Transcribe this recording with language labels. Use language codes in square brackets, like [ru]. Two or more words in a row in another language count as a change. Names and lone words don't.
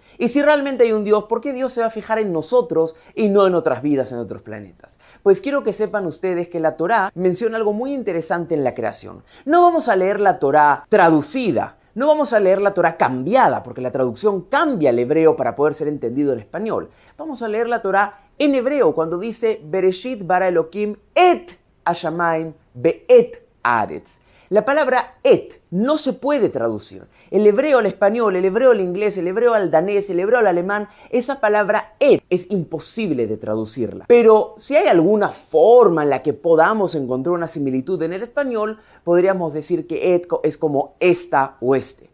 [es] Y si realmente hay un Dios, ¿por qué Dios se va a fijar en nosotros y no en otras vidas en otros planetas? Pues quiero que sepan ustedes que la Torá menciona algo muy interesante en la creación. No vamos a leer la Torá traducida. No vamos a leer la Torá cambiada, porque la traducción cambia al hebreo para poder ser entendido en español. Vamos a leer la Torá en hebreo cuando dice [he] בראשית ברא אלהים את השמים ואת הארץ. [es] La palabra et no se puede traducir. El hebreo al español, el hebreo al inglés, el hebreo al danés, el hebreo al alemán, esa palabra et es imposible de traducirla. Pero si hay alguna forma en la que podamos encontrar una similitud en el español, podríamos decir que et es como esta o este.